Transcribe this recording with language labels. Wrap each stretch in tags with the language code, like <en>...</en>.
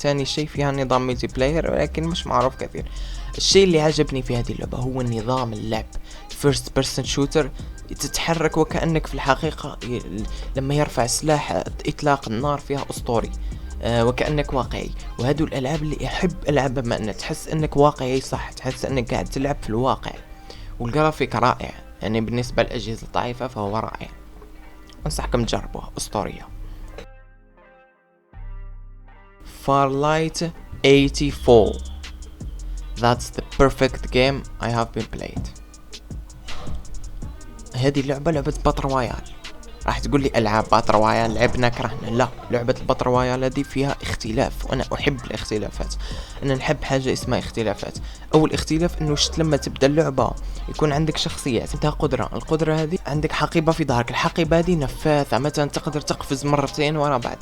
<ar>ثاني شيء فيها نظام ملتي بلاير ولكن مش معروف كثير. الشيء اللي عجبني في هذه اللعبة هو نظام اللعب، فيرست بيرسون شوتر، تتحرك وكأنك في الحقيقة، لما يرفع سلاح اطلاق النار فيها اسطوري، وكأنك واقعي. وهذو الالعاب اللي احب العبها، بما ان تحس انك واقعي، صح، تحس انك قاعد تلعب في الواقع. والجرافيك رائع، يعني بالنسبة للأجهزة الضعيفة فهو رائع، انصحكم تجربوها، اسطورية.</ar> <en>Farlight 84 That's the perfect game I have been played.</en> <ar>هذه اللعبة لعبة باتل رويال. راح تقول لي العاب باتل رويال لعبنا كرهنا، لا، لعبة الباتل رويال هذه فيها اختلاف، وانا احب الاختلافات، انا نحب حاجة اسمها اختلافات. اول اختلاف انه لما تبدا اللعبة يكون عندك شخصيات، عندها القدرة هذه، عندك حقيبة في ظهرك، الحقيبة هذه نفاثة، مثلا تقدر تقفز مرتين ورا بعض.</ar>